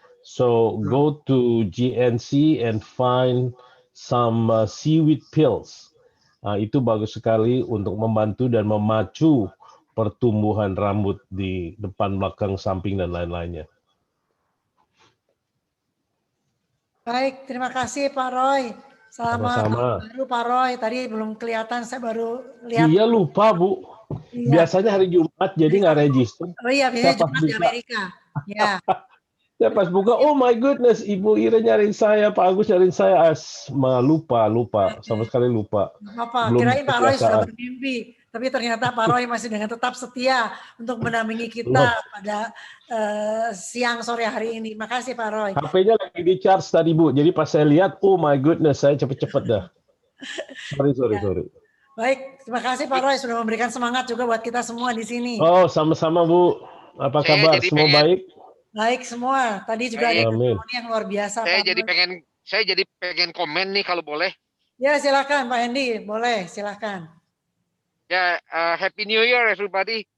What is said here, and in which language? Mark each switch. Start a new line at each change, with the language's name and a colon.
English: So go to GNC and find some seaweed pills.
Indonesian: Itu bagus sekali untuk membantu dan memacu pertumbuhan rambut di depan, belakang, samping, dan lain-lainnya. Baik, terima kasih Pak Roy. Selamat Sama-sama. tahun baru Pak Roy. Tadi belum kelihatan, saya baru lihat. Iya lupa Bu. Iya. Biasanya hari Jumat jadi nggak register. Oh iya, biasanya Jumat di Amerika. Ya. Saya pas buka,
English: oh my goodness,
Indonesian: Ibu Ira nyariin saya, Pak Agus nyariin saya. Lupa, sama sekali lupa. Apa? Kirain Pak Roy sudah bermimpi, tapi ternyata Pak Roy masih dengan tetap setia untuk mendampingi kita pada siang sore hari ini. Makasih Pak Roy. HP-nya lagi di charge tadi Bu, jadi pas saya lihat,
English: oh my goodness,
Indonesian: saya cepet-cepet dah.
English: Sorry.
Indonesian: Baik, terima kasih Pak Roy sudah memberikan semangat juga buat kita semua di sini. Oh, sama-sama Bu. Apa kabar? Semua baik? Baik semua. Tadi juga ada testimoni yang luar biasa. Saya jadi pengen komen nih kalau boleh. Ya silakan Pak Hendy, boleh silakan.
English: Ya Happy New Year everybody.